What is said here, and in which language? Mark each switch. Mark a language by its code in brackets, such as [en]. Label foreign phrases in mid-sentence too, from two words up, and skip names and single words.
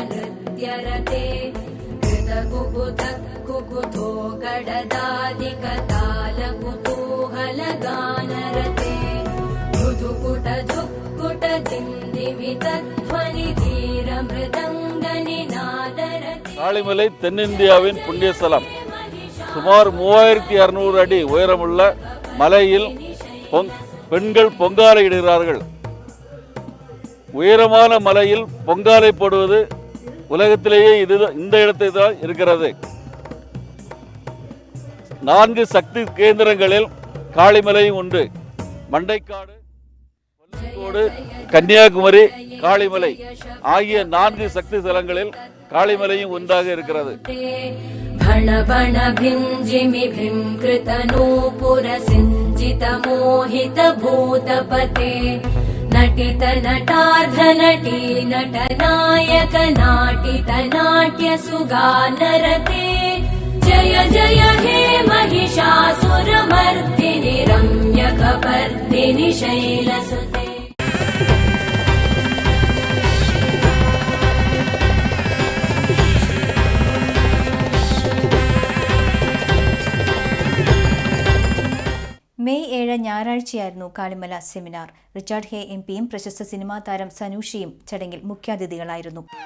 [sa] नृत्यरते कृतकुकुत कुकुतो गडदादिकताल कुतूहलगानरते धुधुकुट धुक्कुट दिन्दिमितध्वनि धीर मृदङ्गनिनादरते. [ta] காளிமலை தென்னிந்தியாவின் புண்ணியஸ்தலம். சுமார் 3600 அடி உயரமுள்ள மலையில் பெண்கள் பொங்காலை இடுகிறார்கள். உயரமான மலையில் பொங்காலை போடுவது உலகத்திலேயே இந்த இடத்தை தான் இருக்கிறது. 4 சக்தி கேந்திரங்களில் காளிமலையும் உண்டு. மண்டைக்காடு, கொல்லிக்கோடு, கன்னியாகுமரி, காளிமலை ஆகிய 4 சக்தி ஸ்தலங்களில் காளிமலையும் ஒன்றாக இருக்கிறது. [sa] भण बण भिञ्जिमि भिङ्कृत नूपुर सिञ्जित मोहित भूतपते नटित नटार्ध नटी नट नायक नाटित नाट्य सुगानरते जय जय हे महिषासुरमर्दिनि रम्यकपर्दिनि शैलसुते. [ml] മെയ് 7 ഞായറാഴ്ചയായിരുന്നു കാളിമല സെമിനാർ. റിച്ചാർഡ് ഹേ എംപിയും പ്രശസ്ത സിനിമാ താരം സനൂഷിയും ചടങ്ങിൽ മുഖ്യാതിഥികളായിരുന്നു.